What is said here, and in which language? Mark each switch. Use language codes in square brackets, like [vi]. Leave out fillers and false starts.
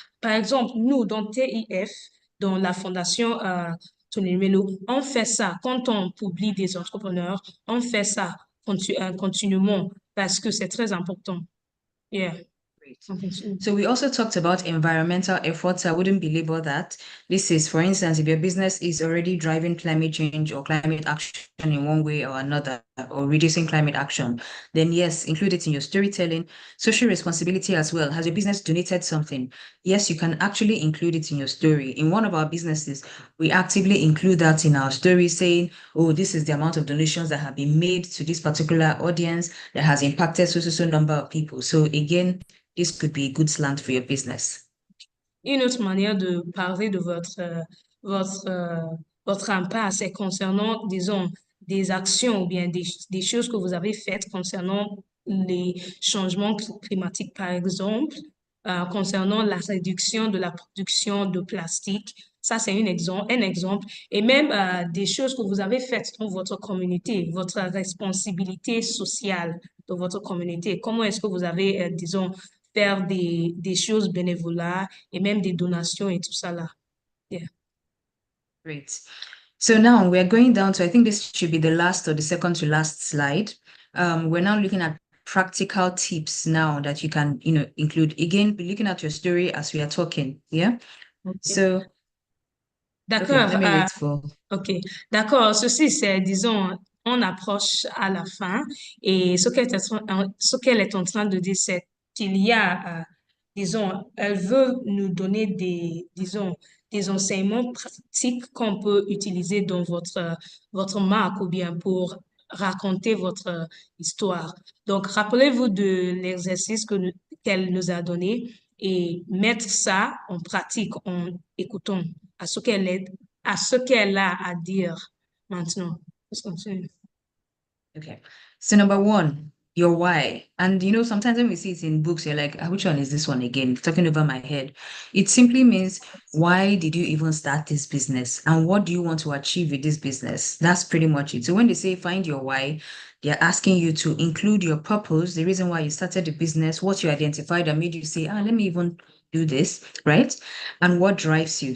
[fr] Par exemple, nous, dans TIF, dans la fondation Tony Melo, on fait ça. Quand on publie des entrepreneurs, on fait ça continuellement parce que c'est très important. [en] Yeah. Great. So we also talked about environmental efforts. I wouldn't belabor that. This is, for instance, if your business is already driving climate change or climate action in one way or another, or reducing climate action, then yes, include it in your storytelling. Social responsibility as well. Has your business donated something? Yes, you can actually include it in your story. In one of our businesses, we actively include that in our story saying, oh, this is the amount of donations that have been made to this particular audience that has impacted so number of people. So again, this could be a good slant for your business. [fr] Une autre manière de parler de votre votre impact, c'est concernant, disons, des actions ou bien des choses que vous avez faites concernant les changements climatiques, par exemple, concernant la réduction de la production de plastique. Ça, c'est un exemple. Et même des choses que vous avez faites dans votre communauté, votre responsabilité sociale dans votre communauté. Comment est-ce que vous avez, disons, faire des choses bénévolat et même des donations et tout ça là. [en] Yeah. Great. So now we're going down to, I think this should be the last or the second to last slide. We're now looking at practical tips now that you can, include. Again, be looking at your story as we are talking. Yeah. Okay. So, okay, [fr] D'accord. [en] let me wait for. [fr] OK. D'accord. Ceci, c'est, disons, on approche à la fin et ce qu'elle est en train de dire, c'est qu'il y a, disons, elle veut nous donner disons, des enseignements pratiques qu'on peut utiliser dans votre marque ou bien pour raconter votre histoire. Donc, rappelez-vous de l'exercice qu'elle nous a donné et mettre ça en pratique en écoutant à ce qu'elle a à dire maintenant. [en] Let's continue. Okay. So number one, your why. And sometimes when we see it in books, you're like, which one is this one again? It's talking over my head. It simply means, why did you even start this business? And what do you want to achieve with this business? That's pretty much it. So when they say find your why, they're asking you to include your purpose, the reason why you started the business, what you identified that made you say, let me even do this, right? And what drives you.